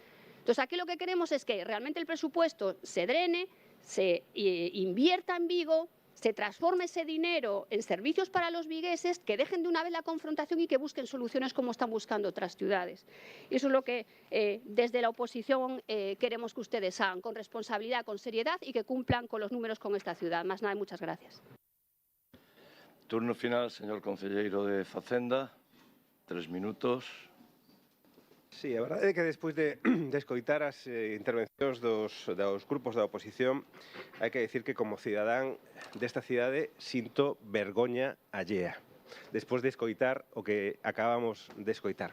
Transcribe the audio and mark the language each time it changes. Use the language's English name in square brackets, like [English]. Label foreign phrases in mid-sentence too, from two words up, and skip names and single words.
[Spanish] Entonces, aquí lo que queremos es que realmente el presupuesto se drene, se invierta en Vigo, se transforme ese dinero en servicios para los vigueses, que dejen de una vez la confrontación y que busquen soluciones como están buscando otras ciudades. Y eso es lo que desde la oposición queremos que ustedes hagan, con responsabilidad, con seriedad y que cumplan con los números con esta ciudad. Más nada, muchas gracias. Turno final, [Galician] señor concelleiro de Facenda. 3 minutos. Sí, a verdade é que despois de escoitar as intervencións dos grupos da oposición, hai que decir que como cidadán desta cidade sinto vergoña allea, despois de escoitar o que acabamos de escoitar.